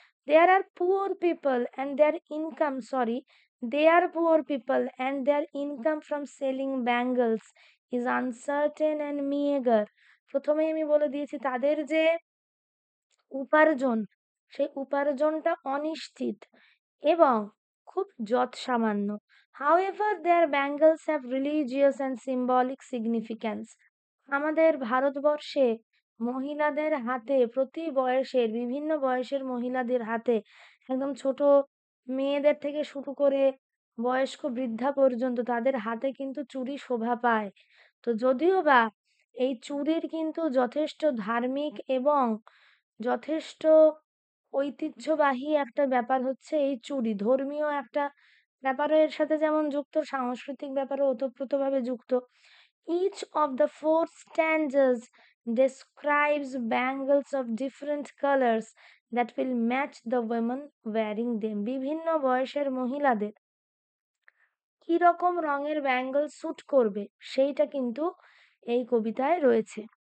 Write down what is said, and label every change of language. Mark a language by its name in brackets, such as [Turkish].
[English] There are poor people and their income, sorry, they are poor people and their income from selling bangles is uncertain and meagre. [Bangla] প্রথমেই আমি বলে দিয়েছি, তাদের যে উপার্জন, সেই উপার্জনটা অনিশ্চিত এবং খুব যৎসামান্য। [English] However, their bangles have religious and symbolic significance। [Bangla] আমাদের ভারতবর্ষে মহিলাদের হাতে, প্রতি বয়সের, বিভিন্ন বয়সের মহিলাদের হাতে, একদম ছোট মেয়েদের থেকে শুরু করে বয়স্ক বৃদ্ধা পর্যন্ত, তাদের হাতে কিন্তু চুড়ি শোভা পায়। তো যদিও বা এই চুড়ির কিন্তু যথেষ্ট ধার্মিক এবং যথেষ্ট ঐতিহ্যবাহী একটা ব্যাপার হচ্ছে এই চুড়ি, ধর্মীয় একটা ব্যাপারও এর সাথে যেমন যুক্ত, সাংস্কৃতিক ব্যাপারও ওতপ্রোতভাবে যুক্ত। [English] Each of the four stanzas describes bangles of different colors that will match the women wearing them। [Bangla] বিভিন্ন বয়সের মহিলাদের কি রকম রঙের ব্যাঙ্গল স্যুট করবে সেইটা কিন্তু এই কবিতায় রয়েছে।